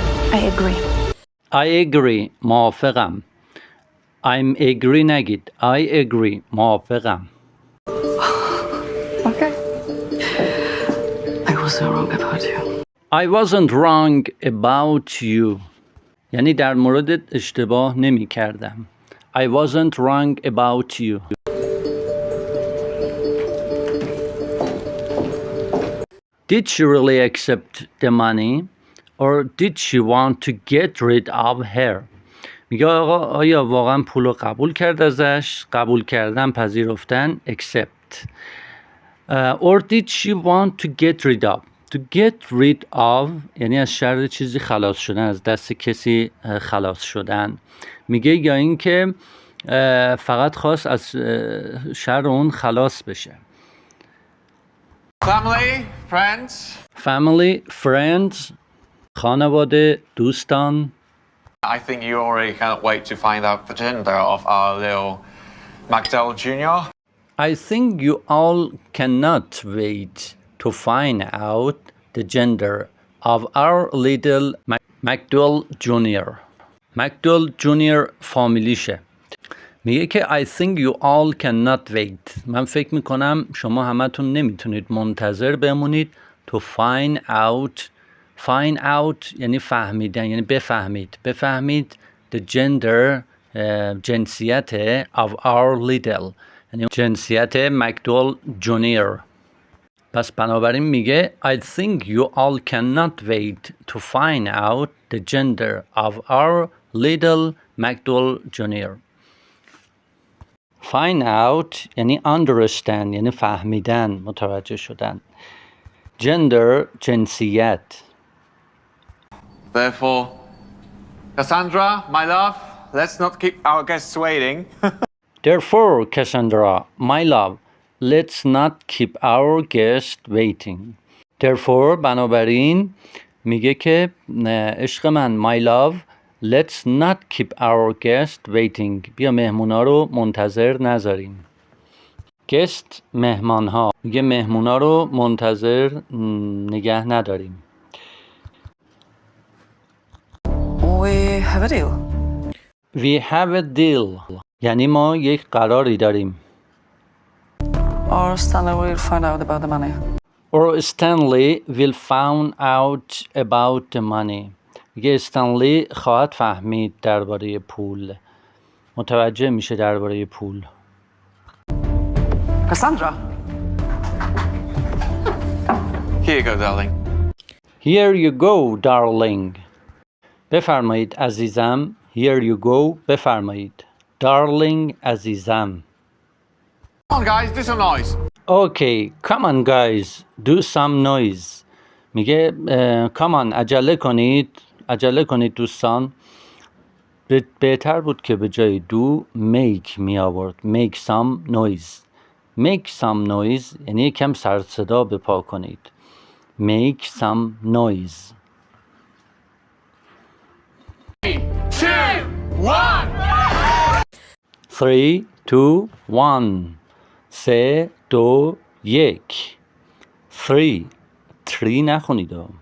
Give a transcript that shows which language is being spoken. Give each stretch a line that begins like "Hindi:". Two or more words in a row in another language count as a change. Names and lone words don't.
English: I agree. I agree. موافقم. I'm agree نگید. I agree. موافقم. Okay. I wasn't wrong about you. I wasn't wrong about you.
Persian: یعنی در موردت اشتباه نمی کردم.
English: I wasn't wrong about you. Did she really accept the money or did she want to get rid of her?
Persian: میگه آقا آیا واقعا پول رو قبول کرد ازش؟ قبول کردن، پذیرفتن،
English: accept. Or did she want to get rid of? To get rid of
Persian: یعنی از شر چیزی خلاص شدن، از دست کسی خلاص شدن. میگه یا این که فقط خواست از شر اون خلاص بشه.
English: Family, friends. Family, friends.
Persian: خانواده، دوستان.
English: I think you already cannot wait to find out the gender of our little McDowell Jr. I think you all cannot wait to find out the gender of our little McDowell Jr. McDowell Jr.
Persian: فامیلیشه. میگه که
English: I think you all cannot wait.
Persian: من فکر میکنم شما همتون نمیتونید منتظر بمونید
English: to find out. Find out
Persian: یعنی فهمیدن، یعنی بفهمید
English: the gender
Persian: جنسیت
English: of our little
Persian: یعنی جنسیت مکدول جونیور. پس بنابراین میگه
English: I think you all cannot wait to find out the gender of our little McDowell Jr. Find out
Persian: یعنی understand یعنی فهمیدن، متوجه شدن. Gender جنسیت.
English: Therefore, Cassandra, my love, let's not keep our guests waiting. Therefore, Cassandra, my love, let's not keep our guest waiting. Therefore,
Persian: بنابراین میگه که عشق من
English: my love, let's not keep our guest waiting.
Persian: بیا مهمونا رو منتظر نذاریم. guest مهمان ها. میگه مهمونا رو منتظر نگه نداریم.
English: We have a deal. We have a deal.
Persian: یعنی ما یک قراری داریم.
English: Or Stanley will find out about the money. Or Stanley will find out about the money.
Persian: میگه استنلی خواهد فهمید درباره پول. متوجه میشه درباره پول.
English: Cassandra. Here you go, darling. Here you go, darling.
Persian: بفرمایید عزیزم.
English: Here you go. بفرمایید. Darling عزیزم. Come on, guys, do some noise. Okay, come on guys, do some noise.
Persian: میگه
English: come on
Persian: عجله کنید دوستان. بهتر بود که به جای do make می آورد.
English: Make some noise. Make some noise
Persian: یعنی یکم سر صدا به پا کنید.
English: Make some noise. 3, 2, 1. 3, 2, 1. 3, 2, 1.
Persian: 3 نخونید.